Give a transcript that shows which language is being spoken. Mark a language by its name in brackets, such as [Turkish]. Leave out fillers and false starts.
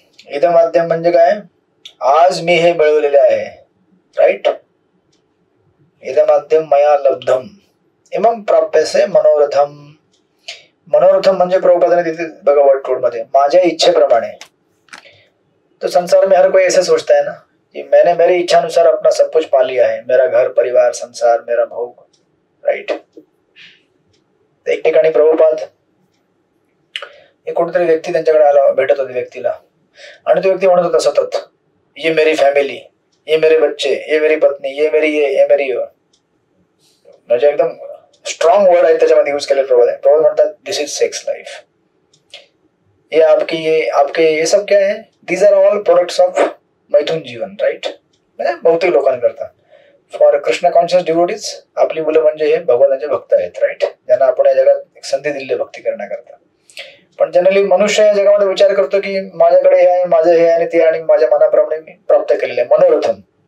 [Marathi] इदम आद्यम म्हणजे काय? आज मी हे मिळवलेले आहे, राईट। [Sanskrit] इदम आद्यम मया लब्धम इमं प्राप्यसे मनोरथम। [Marathi] मनोरथम म्हणजे प्रभुपादाने तिथे बघा वर्ड कोड मध्ये माझ्या इच्छेप्रमाणे। [Hindi] तो संसार में हर कोई ऐसे सोचता है ना कि मैंने मेरी इच्छा अनुसार अपना सब कुछ पा लिया है, मेरा घर परिवार संसार मेरा भोग, राईट। [Marathi] एक ठिकाणी प्रभुपाद एक कोणतरी व्यक्ती त्यांच्याकडे आला, भेटत होती व्यक्तीला, आणि तो व्यक्ती म्हणत होता सतत [Hindi] ये मेरी फॅमिली, ये मेरे बच्चे, ये मेरी पत्नी, ये मेरी ये मेरी ये। [Marathi] म्हणजे एकदम स्ट्रॉंग वर्ड आहे त्याच्यामध्ये यूज केले प्रभुपाद म्हणतात [English] This is sex life. [Hindi] ये आपके ये सब क्या है? [English] these are all products of [Hindi] मैथुन जीवन, [English] Right. [Marathi] म्हणजे बहुतेक लोकांकरता [English] for Krishna conscious devotees [Marathi] आपली मुलं म्हणजे हे भगवानाचे भक्त आहेत, राईट, ज्यांना आपण या जगात एक संधी दिली भक्ती करण्याकरता। पण जनरली मनुष्य या जगामध्ये विचार करतो की माझ्याकडे हे आहे, माझं हे आणि ते, आणि माझ्या मनाप्रमाणे मी प्राप्त केलेले आहे, मनोरथम।